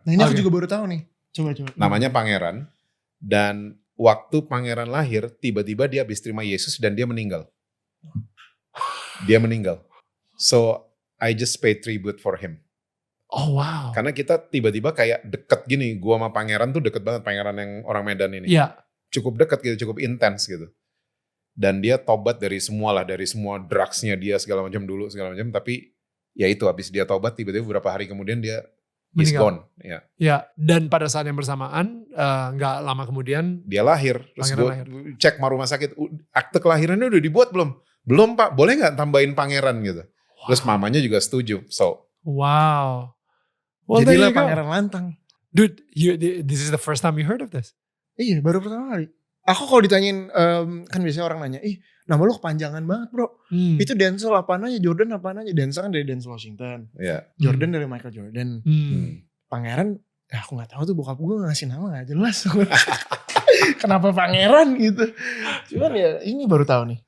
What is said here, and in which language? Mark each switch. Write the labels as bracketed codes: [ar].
[id] Nah ini aku juga baru tahu nih. Coba. Namanya Pangeran. Dan waktu Pangeran lahir, tiba-tiba dia habis terima Yesus dan dia meninggal. [en] So I just pay tribute for him. Oh wow. [id] Karena kita tiba-tiba kayak deket gini, gua sama Pangeran tuh deket banget, Pangeran yang orang Medan ini. Iya. Cukup deket gitu, cukup intens gitu. Dan dia tobat dari semua drugsnya dia segala macam, tapi ya itu habis dia tobat tiba-tiba beberapa hari kemudian dia [en] is gone. [id] Ya, dan pada saat yang bersamaan nggak lama kemudian dia lahir. Terus gue cek sama rumah sakit, akte kelahirannya udah dibuat belum? Belum Pak, boleh nggak tambahin Pangeran gitu? Wow. Terus mamanya juga setuju. Wow. Well, jadilah Pangeran Lantang. [en] Dude, this is the first time you heard of this? [id] Iya, baru pertama kali. Aku kalau ditanyain, kan biasanya orang nanya, nama lu kepanjangan banget bro. Itu Denzel apaan aja, Jordan apaan aja. Denzel kan dari Denzel Washington. Jordan dari Michael Jordan. Pangeran, aku gak tahu tuh bokap gue ngasih nama gak jelas. Kenapa Pangeran gitu. Cuman ya ini baru tahu nih.